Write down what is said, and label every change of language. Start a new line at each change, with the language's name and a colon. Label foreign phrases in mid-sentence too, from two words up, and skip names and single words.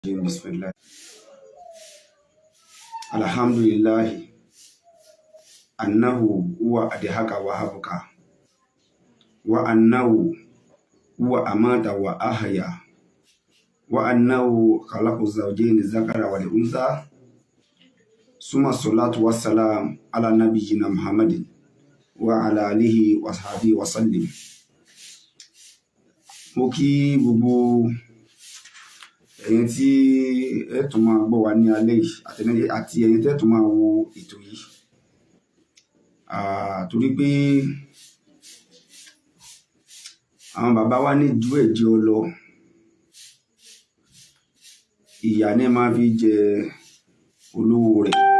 Arabic: بسم الله الحمد لله أنه هو أضحك وأبكى وأنه هو أمات وأحيا وأنه خلق الزوجين الذكر والأنثى ثم الصلاة والسلام على نبينا محمد وعلى آله وصحبه وسلم.
Yoruba: Mo kí gbogbo ẹ̀yin tí ẹ tún máa gbọ́ wa ní alẹ́ yìí àti ẹ̀yin tẹ́ tún máa wo ètò yìí torí pé àwọn bàbá wa ní ju ẹ̀jẹ̀ ọ lọ ìyà ní máa fi jẹ olówó rẹ̀.